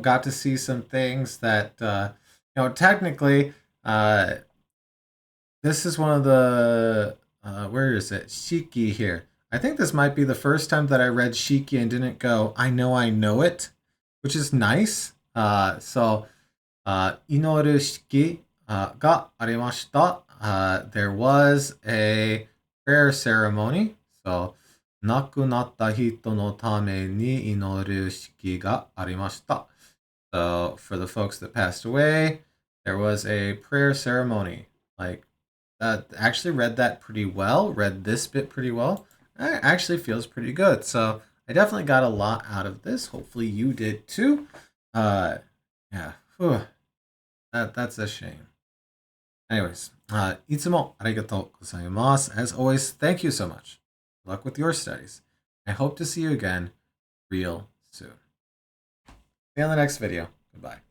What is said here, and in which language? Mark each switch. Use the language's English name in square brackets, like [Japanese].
[English] Got to see some things that technically, this is one of the where is it? Shiki here. I think this might be the first time that I read Shiki and didn't go, I know it, which is nice. [Japanese] So, inoru shiki ga arimashita. [English] There was a prayer ceremony. [Japanese] So, 亡くなった人のために祈る式がありました. [English] So, for the folks that passed away, there was a prayer ceremony. Like, actually read that pretty well, read this bit pretty well. It actually feels pretty good. So, I definitely got a lot out of this. Hopefully, you did too. Yeah, that's a shame. [Japanese] Anyways, いつもありがとうございます. [English] As always, thank you so much. Good luck with your studies. I hope to see you again real soon. See you in the next video. Goodbye.